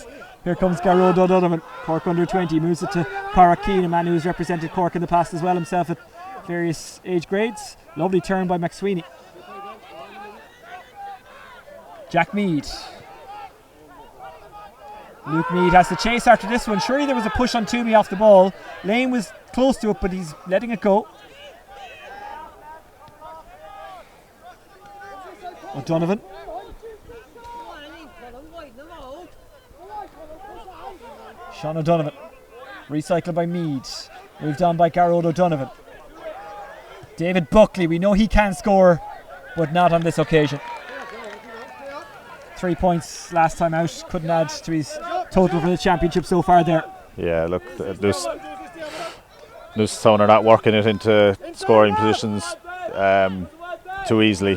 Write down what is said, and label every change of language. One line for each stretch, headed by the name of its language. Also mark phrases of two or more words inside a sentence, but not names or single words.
English: Here comes Garrod O'Donovan, Cork under 20, moves it to Cork Keane, a man who's represented Cork in the past as well himself at various age grades. Lovely turn by McSweeney. Jack Meade. Luke Meade has the chase after this one. Surely there was a push on Toomey off the ball. Lane was close to it, but he's letting it go. O'Donovan. Sean O'Donovan. Recycled by Meade. Moved on by Garrod O'Donovan. David Buckley. We know he can score, but not on this occasion. 3 points last time out. Couldn't add to his total for the championship so far there. Yeah, look, Newcestown are not working it into scoring positions too easily.